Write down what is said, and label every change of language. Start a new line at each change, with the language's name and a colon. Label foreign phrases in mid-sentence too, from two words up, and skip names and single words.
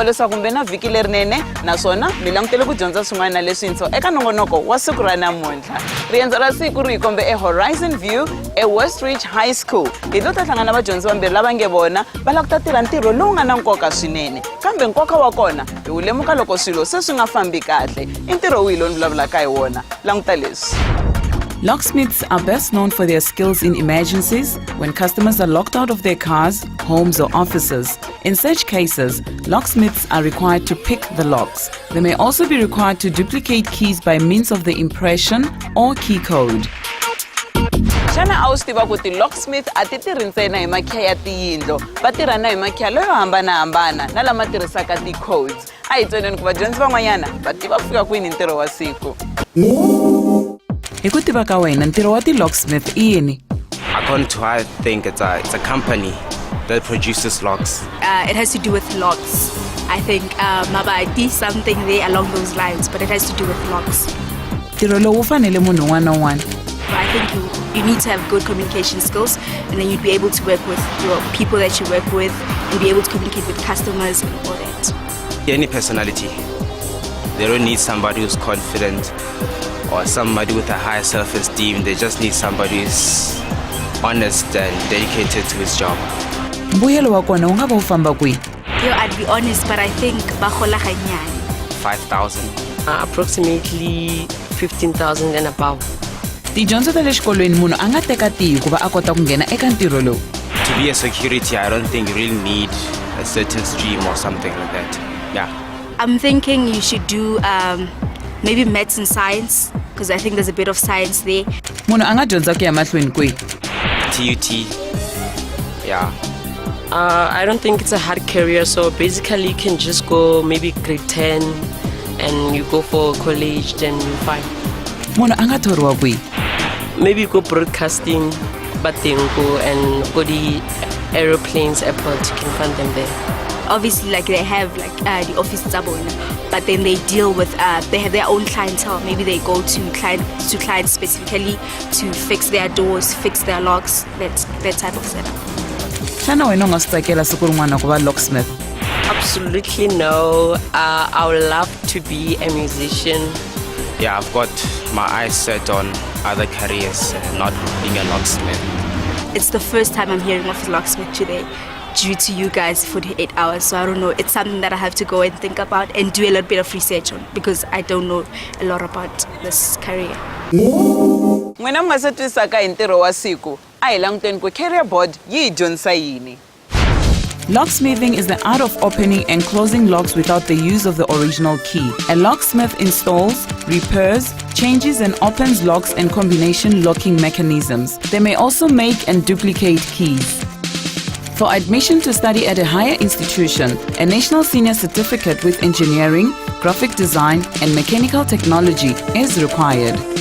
Tsonga: leswaku kumbe na vhiki lerinene naswona mi langutele ku dyondza swin'wana leswintshwa eka nongonoko wa siku ra namuntlha riendzo ra siku ri kombe Horizon View Westridge High School hi lo ta hlangana vadyondzi vambirhi lava nge vona va la ku ta tirha ntirho lowu nga na nkoka swinene kambe nkoka wa kona hi wu lemuka loko swilo se swi nga fambi kahle i ntirho wihi lowu ni vulavulaka hi wona languta leswi.
English: Locksmiths are best known for their skills in emergencies when customers are locked out of their cars, homes or offices. In such cases, locksmiths are required to pick the locks. They may also be required to duplicate keys by means of the impression or key code.
Tsonga: Xana a wu swi tiva ku ti locksmith a ti tirhi ntsena hi makhiya ya tiyindlo va tirha na hi makhiya loyo hambanahambana na lama tirhisaka ti-codes a hi tweneni ku vadyondzi van'wanyana va tiva fika kwini ntirho wa siku. Hi ku tiva ka wena ntirho wa ti-locksmith i yini?
English: According to I think it's a company that produces locks. It has to do with locks. I think maybe something there along those lines, but it has to do with locks.
Tsonga: Ntirho lowu wu fanele munhu un'wana na un'wana.
English: I think you need to have good communication skills, and then you'd be able to work with your people that you work with and be able to communicate with customers and all that. Any personality. They don't need somebody who's confident or somebody with a high self-esteem. They just need somebody who's honest and dedicated to his job.
Tsonga: Mbuyelo wa kona wu nga va wu famba kwihi?
English: I'd be honest, but I think
Northern Sotho: ba gola ganyane.
English: 5,000. Approximately 15,000 and above.
Tsonga: Tidyondzo ta le xikolweni munhu a nga teka tihi ku va a kota ku nghena eka ntirho lowu?
English: To be a security, I don't think you really need a certain stream or something like that. Yeah. I'm thinking you should do maybe maths and science, because I think there's a bit of science there.
Tsonga: Munhu a nga dyondza ku ya mahlweni kwihi?
English: TUT. Yeah. I don't think it's a hard career, so basically you can just go maybe grade 10 and you go for college, then you're fine.
Tsonga: Munhu a nga thoriwa kwihi?
English: Maybe you go broadcasting, but then go and go the aeroplanes airport, you can find them there. Obviously, like they have like the office zabona, but then they deal with they have their own clientele. Maybe they go to clients specifically to fix their doors, fix their locks, that type of setup.
Tsonga: Xana wena u nga swi tsakela siku rin'wana ku va locksmith?
English: Absolutely no. I would love to be a musician. Yeah, I've got my eyes set on other careers, not being a locksmith. It's the first time I'm hearing of a locksmith today due to you guys 48 hours, so I don't know. It's something that I have to go and think about and do a little bit of research on because I don't know a lot about this career.
Tsonga: N'wina mi nga se twisaka hi ntirho wa siku a hi languteni ku
English: career board
Tsonga: yi hi dyondzisa yini.
English: Locksmithing is the art of opening and closing locks without the use of the original key. A locksmith installs, repairs, changes and opens locks and combination locking mechanisms. They may also make and duplicate keys. For admission to study at a higher institution, a national senior certificate with engineering, graphic design and mechanical technology is required.